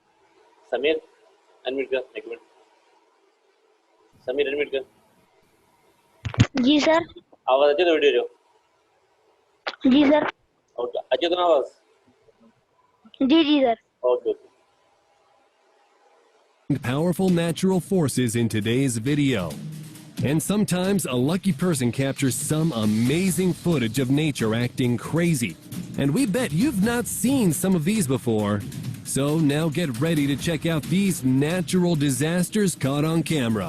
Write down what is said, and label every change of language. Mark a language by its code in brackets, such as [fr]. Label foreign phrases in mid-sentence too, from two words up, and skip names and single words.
[ur] سمیر انمیوٹ کر ایک منٹ سمیر انمیوٹ کر جی سر [sd] आवाज़ अचे थो वीडियो जो जी सर ओके अचे थो न आवाज़ जी जी सर [en] OK OK powerful natural forces in today's video. And sometimes a lucky person captures some amazing footage of nature acting crazy. And we bet you've not seen some of these before. So now get ready to check out these natural disasters caught on camera.